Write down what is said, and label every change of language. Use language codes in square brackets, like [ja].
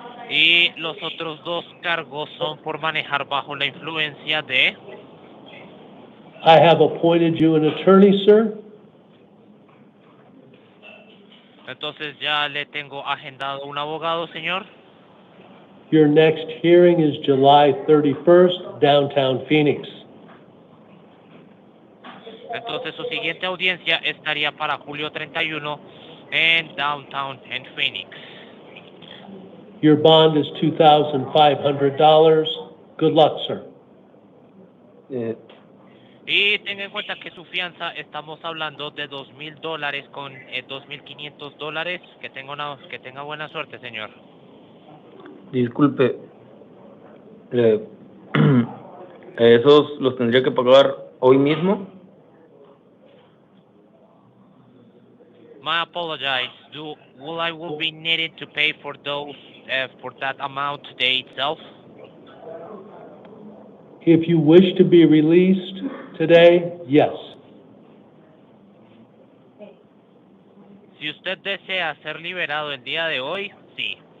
[es] Y los otros dos cargos son por manejar bajo la influencia de... [en] I have appointed you an attorney, sir. [es] Entonces ya le tengo agendado un abogado, señor. [en] Your next hearing is July 31st, downtown Phoenix. [es] Entonces su siguiente audiencia estaría para julio 31 en Downtown en Phoenix. [en] Your bond is $2,500. Good luck, sir. [es] Y tenga en cuenta que su fianza, estamos hablando de $2,000 con $2,500. Que tenga buena suerte, señor. Disculpe, ¿esos los tendría que pagar hoy mismo? [en] I apologize. I will be needed to pay for those for that amount today itself? If you wish to be released today, yes. [es] Si usted desea ser liberado el día de hoy, sí.